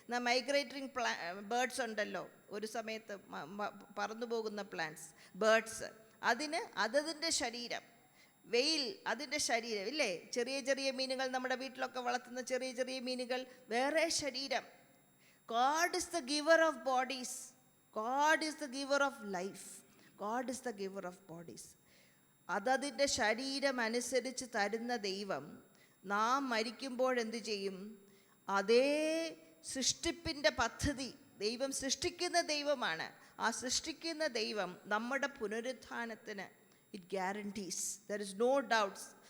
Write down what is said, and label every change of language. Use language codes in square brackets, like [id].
[ml] മൈഗ്രേറ്ററിങ് birds ഉണ്ടല്ലോ, ഒരു സമയത്ത് പറന്നു പോകുന്ന പ്ലാന്റ്സ്, ബേർഡ്സ്, അതിന് അതതിൻ്റെ ശരീരം. വെയിൽ അതിൻ്റെ ശരീരം, ഇല്ലേ? ചെറിയ ചെറിയ മീനുകൾ, നമ്മുടെ വീട്ടിലൊക്കെ വളർത്തുന്ന ചെറിയ ചെറിയ മീനുകൾ, വേറെ ശരീരം. [en] God is the giver of bodies. God is the giver of life. God is the giver of bodies. [ml] അതതിൻ്റെ ശരീരം അനുസരിച്ച് തരുന്ന ദൈവം നാം മരിക്കുമ്പോൾ എന്തു ചെയ്യും? അതേ സൃഷ്ടിപ്പിൻ്റെ പദ്ധതി, ദൈവം സൃഷ്ടിക്കുന്ന ദൈവമാണ്. ആ സൃഷ്ടിക്കുന്ന ദൈവം നമ്മുടെ പുനരുത്ഥാനത്തിന് [en] It guarantees. There is no doubts.